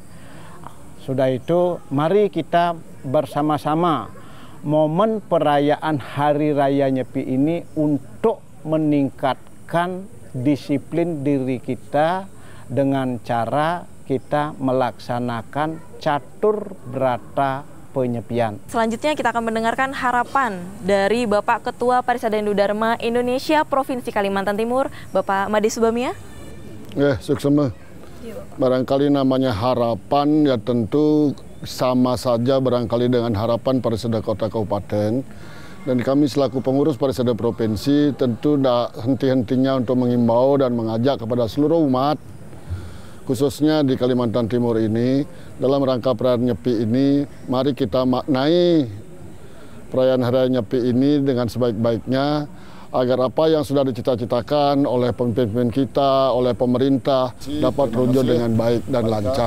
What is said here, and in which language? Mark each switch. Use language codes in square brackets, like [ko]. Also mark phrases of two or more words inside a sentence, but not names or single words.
[id] Sudah itu, mari kita bersama-sama momen perayaan Hari Raya Nyepi ini untuk meningkatkan disiplin diri kita dengan cara kita melaksanakan catur berata penyepian. Selanjutnya kita akan mendengarkan harapan dari Bapak Ketua Parisada Hindu Dharma Indonesia Provinsi Kalimantan Timur, Bapak Made Subamia. Suksema. Barangkali namanya harapan ya tentu sama saja barangkali dengan harapan Parisada Kota Kabupaten. Dan kami selaku pengurus Parisada Provinsi tentu tidak henti-hentinya untuk mengimbau dan mengajak kepada seluruh umat, khususnya di Kalimantan Timur ini, dalam rangka perayaan Nyepi ini, mari kita maknai perayaan Hari Raya Nyepi ini dengan sebaik-baiknya, agar apa yang sudah dicita-citakan oleh pemimpin kita, oleh pemerintah dapat terwujud dengan baik dan lancar.